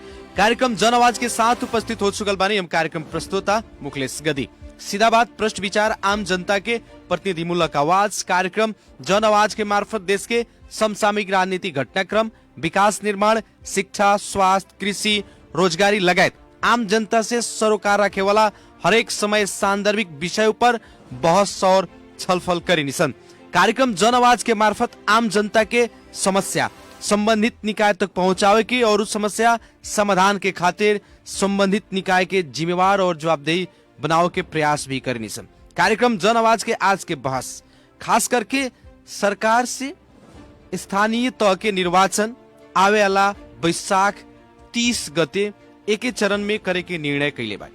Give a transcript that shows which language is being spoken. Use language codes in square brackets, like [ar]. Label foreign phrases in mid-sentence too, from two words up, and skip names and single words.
[bho] कार्यक्रम जनआवाज के साथ उपस्थित हो चुकल बानी हम कार्यक्रम प्रस्तुता मुखलेश गदी। सीधा बात, प्रश्न विचार, आम जनता के प्रतिनिधिमूलक आवाज। कार्यक्रम जनआवाज के मार्फत देश के समसामयिक राजनीतिक घटनाक्रम, विकास निर्माण, शिक्षा, स्वास्थ्य, कृषि, रोजगारी लगायत आम जनता से सरोकार रखे वाला हरेक समय सान्दर्भिक विषय पर बहस और छलफल करिनिछन्। कार्यक्रम जनआवाज के मार्फत आम जनता के समस्या संबंधित निकाय तक पहुंचावे की और उस समस्या समाधान के खातिर संबंधित निकाय के जिम्मेवार और जवाबदेही बनाओ के प्रयास भी करिनिछन्। कार्यक्रम जनआवाज के आज के बहस खास करके सरकार से स्थानीय तह के निर्वाचन आवे वाला वैशाख 30 गते एके चरण में करे के निर्णय कैले बाटे।